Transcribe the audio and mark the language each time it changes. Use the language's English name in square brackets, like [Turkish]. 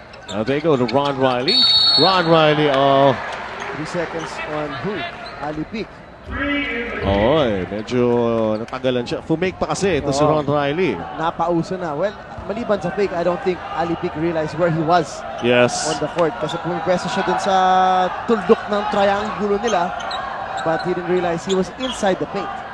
[English] Now they go to Ron Riley. Ron Riley, 3 seconds on who? Ali Peak. [Filipino] Medyo natagalan siya. Fumake pa kasi ito si Ron Riley. Napauso na. [English] Well, [Filipino] maliban sa fake, [English] I don't think Ali Peak realized where he was on the court. [Filipino] Kasi pumipesa siya dun sa tuldok ng triangulo nila. [English] But he didn't realize he was inside the paint.